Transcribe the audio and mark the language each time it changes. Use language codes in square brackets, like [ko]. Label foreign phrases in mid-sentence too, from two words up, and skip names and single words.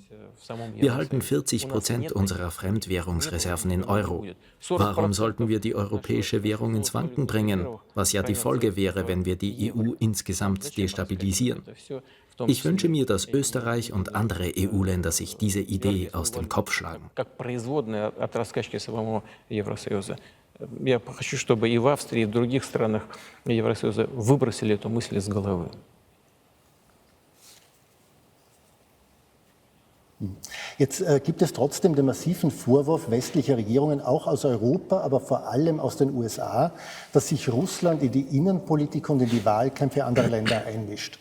[de] Wir halten 40% unserer Fremdwährungsreserven in Euro. Warum sollten wir die europäische Währung ins Wanken bringen, was ja die Folge wäre, wenn wir die EU insgesamt destabilisieren? Ich wünsche mir, dass Österreich und andere EU-Länder sich diese Idee aus dem Kopf schlagen. [ru] Я хочу, чтобы и в Австрии, и в других странах Евросоюза выбросили эту мысль из головы. [de] Jetzt gibt es trotzdem den massiven Vorwurf westlicher Regierungen, auch aus Europa, aber vor allem aus den USA, dass sich Russland in die Innenpolitik und in die Wahlkämpfe anderer Länder einmischt.